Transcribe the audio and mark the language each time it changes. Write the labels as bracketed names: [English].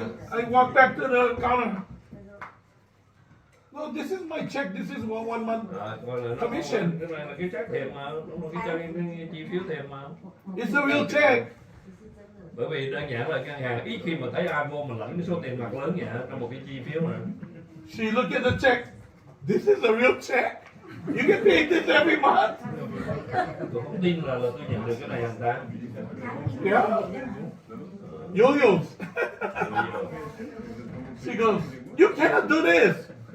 [English] I walked back to the counter. No, this is my check. This is one month commission. [Vietnamese] Cái này là cái check thiệt mà, đúng là cái chi phiếu thiệt mà. [English] It's a real check. [Vietnamese] Bởi vì đơn giản là ngân hàng ít khi mà thấy ai vô mình lãnh cái số tiền mặt lớn vậy trong một cái chi phiếu mà. [English] She looked at the check. This is a real check. You get paid this every month. [Vietnamese] Tôi không tin là tôi nhận được cái này hàng tháng. [English] Yeah. Yo-yos. She goes, "You cannot do this."